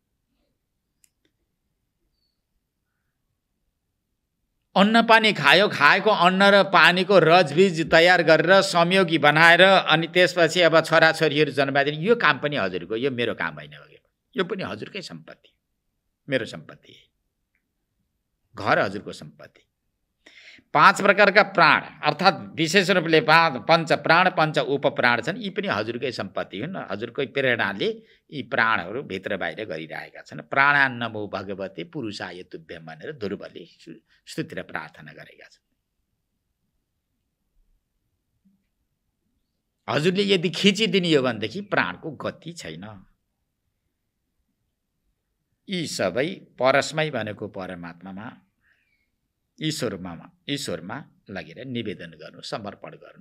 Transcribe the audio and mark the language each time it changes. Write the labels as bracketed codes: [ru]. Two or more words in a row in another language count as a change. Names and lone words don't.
[ne] अन्न पानी खायो, खाएको अन्न र पानीको रजबीज तयार गरेर संयोगी बनाएर अनि त्यसपछि अब छोराछोरीहरू जन्माइदिने, यो काम पनि हजुरको, यो मेरो काम होइन भगवान, यो पनि हजुरकै सम्पत्ति, मेरो सम्पत्ति। घर हजुरको सम्पत्ति। 5 प्रकारका प्राण अर्थात् विशेष रूपले पञ्च प्राण पञ्च उपप्राण छन्, यी पनि हजुरकै सम्पत्ति हुन्। हजुरकै प्रेरणाले यी प्राणहरू भित्र बाहिर गरिरहेका छन्। [sa] प्राणान्नमो भगवते पुरुषाय तुभ्यम [ne] भनेर ध्रुवले स्तुति र प्रार्थना गरेका छन्। हजुरले यदि खिचिदिने हो भनेदेखि प्राणको गति छैन। यी सबै परस्मै भनेको परमात्मामा ईश्वरमा लगेर निवेदन गर्नु, समर्पण गर्नु।